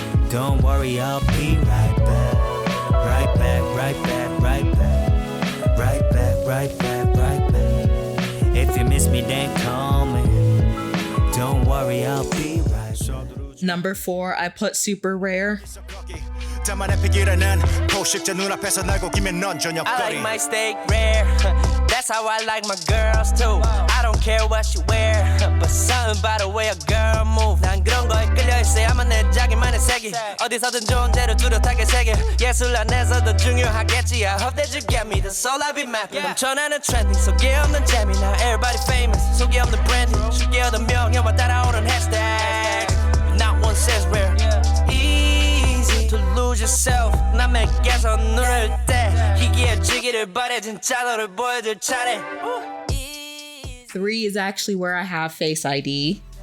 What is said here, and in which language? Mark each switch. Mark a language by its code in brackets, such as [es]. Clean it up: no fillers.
[en] Don't worry I'll be right back right back right back right back right back right back right back If you miss me then call me Don't worry I'll be right back Number 4, I put Super Rare. [ko] 다만 에픽이라는 포식자 눈앞에서 날 고기면 넌 [en] I like [ko] 저녁거리 [en] my steak rare. That's how I like my girls too. I don't care what she wear, but something about the way a girl move. [ko] 난 그런 거에 끌려 있어야만 내 자기만의 색이 어디서든 좋은 대로 뚜렷하게 새겨. 예술 안에서도 중요하겠지. [en] I hope that you get me. That's all I be mapping. [ko] 넘쳐나는 trending 속에 없는 재미. [en] Now everybody famous. [ko] 속에 없는 branding. 쉽게 얻은 명예와 따라오는 hashtag. [en] Not one says rare. To lose yourself [ko] 남에게서 누를 때 희귀해지기를 바래 진짜 너를 보여줄 차례 [en] 3 is actually where I have Face ID.